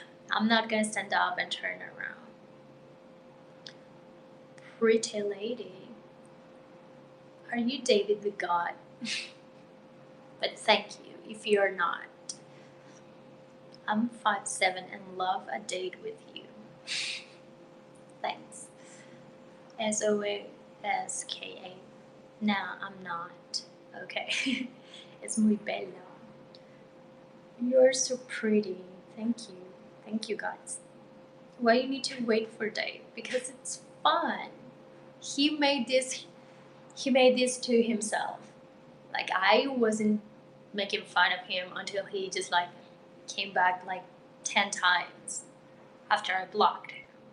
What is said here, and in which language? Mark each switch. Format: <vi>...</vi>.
<en>I'm not gonna stand up and turn around. Pretty lady. Are you David the God? But thank you if you're not. I'm 5'7" and love a date with you. Thanks. SOSKA. Nah, I'm not. Okay.</en> <es>Es muy bella.</es> <en>You're so pretty. Thank you. Thank you, guys. Why you need to wait for Dave? Because it's fun. He made this. He made this to himself. Like I wasn't making fun of him until he just like came back like 10 times after I blocked him.</en>